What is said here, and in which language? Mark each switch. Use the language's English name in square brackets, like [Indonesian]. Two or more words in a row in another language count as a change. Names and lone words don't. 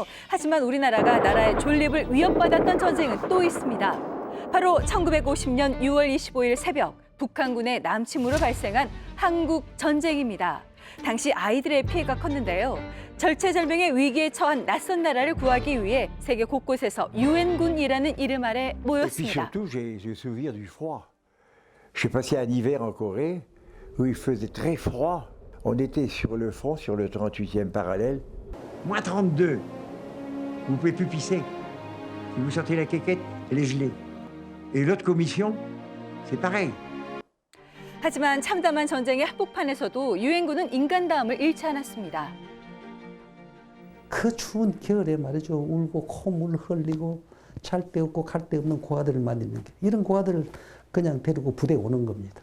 [Korean] 하지만 우리나라가 나라의 존립을 위협받았던 전쟁은 또 있습니다. 바로 1950년 6월 25일 새벽 북한군의 남침으로 발생한 한국 전쟁입니다. 당시 아이들의 피해가 컸는데요. 절체절명의 위기에 처한 낯선 나라를 구하기 위해 세계 곳곳에서 유엔군이라는 이름 아래 [French] Et puis [Korean] 모였습니다. [French] surtout, j'ai souvenir du froid. J'ai passé un hiver en Corée où il faisait très froid. On était sur le front, sur le 38e parallèle. Moins 32. Vous ne pouvez plus pisser. Si vous sortez la quéquette, elle est gelée. Et l'autre commission, c'est pareil. [Korean] 하지만 참담한 전쟁의 한복판에서도 유엔군은 인간다움을 잃지 않았습니다. 그 추운 겨울에 말이죠. 울고 콧물 흘리고 잘 데 없고 갈 데 없는 고아들을 만드는 게 이런 고아들을 그냥 데리고 부대에 오는 겁니다.